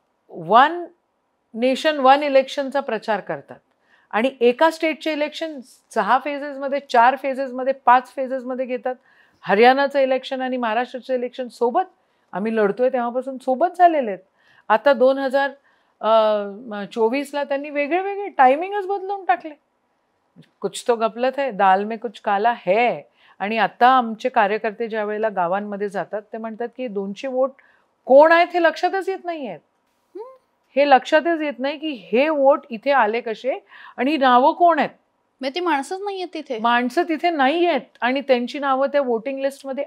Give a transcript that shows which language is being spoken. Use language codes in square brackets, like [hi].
[mr] 1 nation 1 इलेक्शनचा प्रचार करतात आणि एका स्टेटचे इलेक्शन 6 फेजेसमध्ये, 4 फेजेसमध्ये, 5 फेजेसमध्ये घेतात. हरियाणाचं इलेक्शन आणि महाराष्ट्राचं इलेक्शन सोबत आम्ही लढतोय तेव्हापासून सोबत झालेले आहेत. आता 2024ला त्यांनी वेगळे टायमिंगच बदलून टाकले. [hi] कुछ तो गफलत है, दाल में कुछ काला है. [mr] आणि आता आमचे कार्यकर्ते ज्या वेळेला गावांमध्ये जातात ते म्हणतात की 200 वोट कोण आहेत हे लक्षातच येत नाही आहेत. हे लक्षातच येत नाही की हे वोट इथे आले कसे आणि नावं कोण आहेत. ती माणसंच नाहीयेत तिथे, माणसं तिथे नाही आहेत आणि त्यांची नावं त्या वोटिंग लिस्ट मध्ये